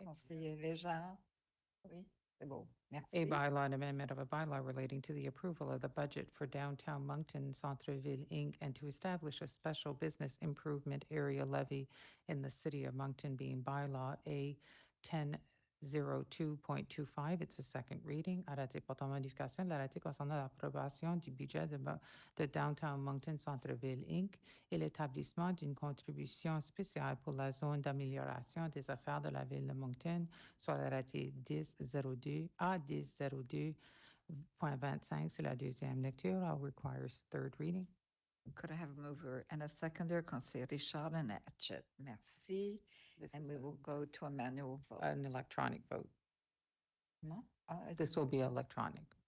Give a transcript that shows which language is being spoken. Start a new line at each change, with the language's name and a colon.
French: Conseiller Léger. Oui, c'est beau. Merci.
English: A bylaw and amendment of a bylaw relating to the approval of the budget for downtown Moncton Centreville, Inc., and to establish a special business improvement area levy in the City of Moncton, being bylaw A 02.25. It's a second reading.
French: Arrêté portant modification de l'arrêté concernant l'approbation du budget de Downtown Moncton Centre-Ville Inc. et l'établissement d'une contribution spéciale pour la zone d'amélioration des affaires de la ville de Moncton, soit l'arrêté 1002 à 1002.25. C'est la deuxième lecture.
English: I'll requires third reading. Could I have a mover and a seconder, Conseil Richard and Hatchett? Merci. And we will go to a manual vote. An electronic vote. No? This will be electronic.